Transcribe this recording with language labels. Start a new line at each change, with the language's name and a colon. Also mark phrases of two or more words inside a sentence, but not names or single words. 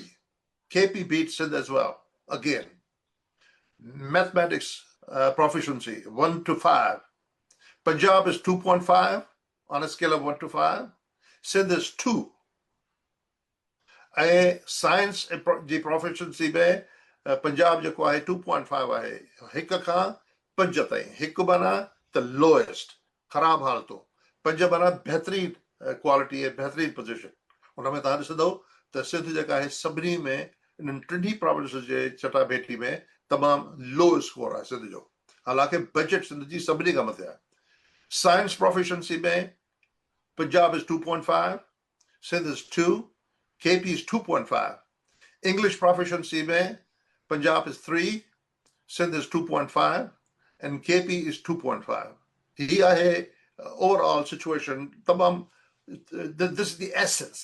English: KP beats Sindh as well, again. Mathematics proficiency, 1 to 5. Punjab is 2.5 on a scale of 1 to 5, Sindh is 2. Science proficiency
Sindhi: में Punjab जेको आहे 2.5 आहे. हिक खां 5 ताईं. हिकु माना
English: the lowest,
Sindhi: ख़राब हालतूं. 5 माना बेहतरीन क्वालिटी ऐं बेहतरीन पोजीशन. उनमें तव्हां ॾिसंदो त सिंध जेका आहे सभिनी में इन्हनि टिनी प्रोविंसेस जे चटाभेटी में तमामु
English: low score
Sindhi: आहे सिंध जो. हालांकि बजट सिंध जी सभिनी खां मथे आहे.
English: science proficiency में Punjab is 2.5, Sindh is 2, KP is 2.5. English proficiency में Punjab is 3, Sindh is 2.5, and KP is 2.5. Here, overall situation, this is the essence.